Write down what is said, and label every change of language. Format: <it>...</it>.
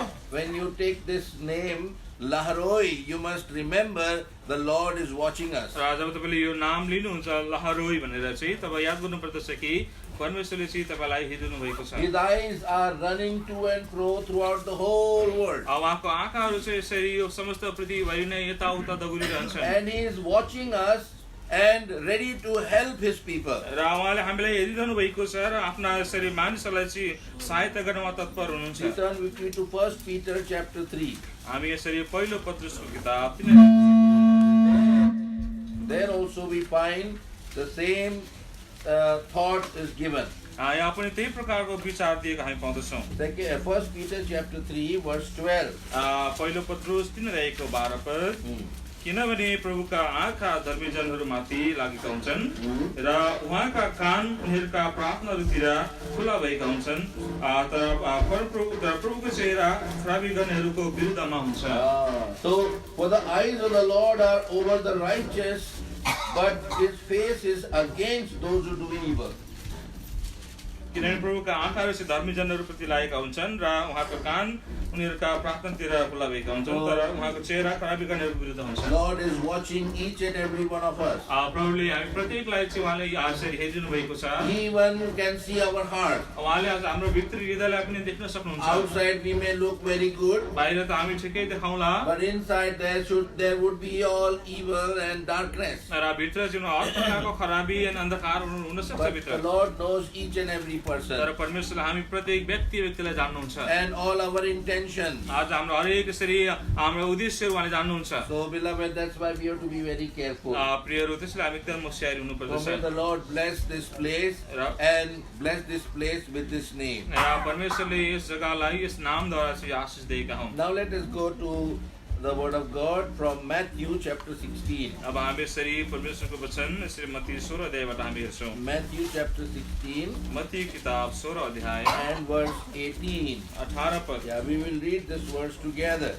<en>When you take this name Laharoi, you must remember the Lord is watching us.</en> <ne>जब तपाईले यो नाम लिनुहुन्छ लहरोई भनेर चाहिँ तपाईँ याद गर्नुपर्दछ कि परमेश्वरले चाहिँ तपाईलाई हेरिदिनु भएको छ।</ne> <en>His eyes are running to and fro throughout the whole world.</en> <ne>उहाँको आँखाहरू चाहिँ यसरी यो समस्त पृथ्वीभरि नै यताउता दगुरिरहन्छन्।</ne> <en>And he is watching us and ready to help his people.</en> <ne>र उहाँले हामीलाई हेरिरहनु भएको छ र आफ्ना यसरी मानिसहरूलाई चाहिँ सहायता गर्नमा तत्पर हुनुहुन्छ।</ne> <en>We turn with me to 1 Peter chapter 3.</en> <ne>हामी यसरी पहिलो पत्रुसको किताब</ne> <en>There also we find the same thought is given.</en> <ne>यहाँ पनि त्यही प्रकारको विचार दिएको हामी पाउँदछौँ।</ne> <en>1 Peter chapter 3 verse 12.</en> <ne>पहिलो पत्रुस 3:12 पद, किनभने प्रभुका आँखा धर्मीजनहरूमाथि लागेका हुन्छन् र उहाँका कान उनीहरूका प्रार्थनाहरूतिर खुला भएका हुन्छन्, तर प्रभुको चेहरा खराबी गर्नेहरूको विरुद्धमा हुन्छ।</ne> <en>So for the eyes of the Lord are over the righteous, but his face is against those who do evil.</en> <ne>किनभने प्रभुका आँखाहरू चाहिँ धर्मीजनहरूप्रति लागेका हुन्छन् र उहाँका कान उनीहरूका प्रार्थनातिर खुला भएका हुन्छन्, तर उहाँको चेहरा खराबी गर्नेहरूको विरुद्ध हुन्छ।</ne> <en>Lord is watching each and every one of us.</en> <ne>प्रभुले हामी प्रत्येकलाई चाहिँ उहाँले आश्चर्य हेरिदिनु भएको छ।</ne> <en>He even can see our heart.</en> <ne>उहाँले आज हाम्रो भित्री हृदयलाई पनि देख्न सक्नुहुन्छ।</ne> <en>Outside we may look very good,</en> <ne>बाहिर त हामी ठिकै देखाउँला,</ne> <en>but inside there would be all evil and darkness.</en> <ne>र भित्र जुन हर प्रकारको खराबी अनि अन्धकार हुन सक्छ</ne> <en>But</en> <ne>भित्र।</ne> <en>the Lord knows each and every person</en> <ne>तर परमेश्वरले हामी प्रत्येक व्यक्तिलाई जान्नुहुन्छ</ne> <en>and all our intentions.</en> <ne>आज हाम्रो हरेक यसरी हाम्रो उद्देश्यहरू उहाँले जान्नुहुन्छ।</ne> <en>So beloved, that's why we have to be very careful.</en> <ne>प्रियहरू, त्यसैले हामी एकदम होशियारी</ne> <en>So</en> <ne>हुनुपर्दछ।</ne> <en>may the Lord bless this place and bless this place with this name.</en> <ne>र परमेश्वरले यस जग्गालाई यस नामद्वारा चाहिँ आशीष दिएका हुन्।</ne> <en>Now let us go to the word of God from Matthew chapter 16.</en> <ne>अब हामी यसरी परमेश्वरको वचन यसरी मत्ती 16 अध्यायबाट हामी हेर्छौँ।</ne> <en>Matthew chapter 16</en> <ne>मत्ती किताब 16 अध्याय</ne> <en>and verse 18.</en> <ne>18 पद।</ne> <en>Yeah, we will read this verse together.</en>